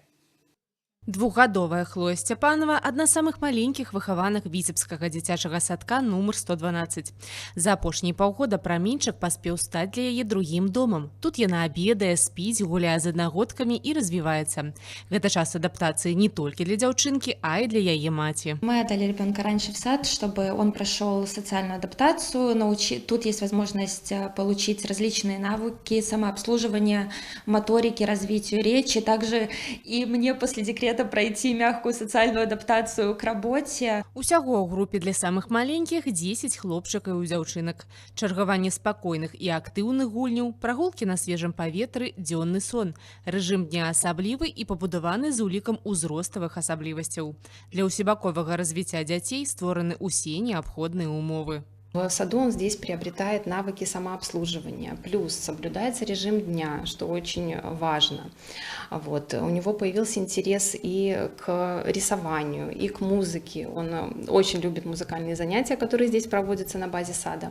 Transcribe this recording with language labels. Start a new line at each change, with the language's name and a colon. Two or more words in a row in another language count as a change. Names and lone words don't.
Belarusian: Двухгадовая Хлоя Сцяпанова – одна з самых маленькіх выхаванак віцебскага дзіцячага садка нумар 112. За апошнія паўгода праменьчык паспеў стаць для яе другім домам. Тут яна абедае, спіць, гуляе з аднагодкамі і развіваецца. Гэта час адаптацыі не толькі для дзяўчынкі, а і для яе маці.
Russian: Мы отдали ребенка раньше в сад, чтобы он прошел социальную адаптацию. Тут есть возможность получить различные навыки самообслуживания, моторики, развитию речи. Также и мне после декрета пройти мягкую социальную адаптацию к работе.
Belarusian: Усяго ў групе для самых маленькіх 10 хлопчыкаў і дзяўчынак. Чаргаванне спакойных і актыўных гульняў, прагулкі на свежым паветры, дзённы сон. Рэжым дня асаблівы і пабудаваны з улікам узроставых асаблівасцяў. Для ўсебаковага развіцця дзяцей створаны ўсе неабходныя умовы.
Russian: В саду он здесь приобретает навыки самообслуживания, плюс соблюдается режим дня, что очень важно. У него появился интерес и к рисованию, и к музыке. Он очень любит музыкальные занятия, которые здесь проводятся на базе сада.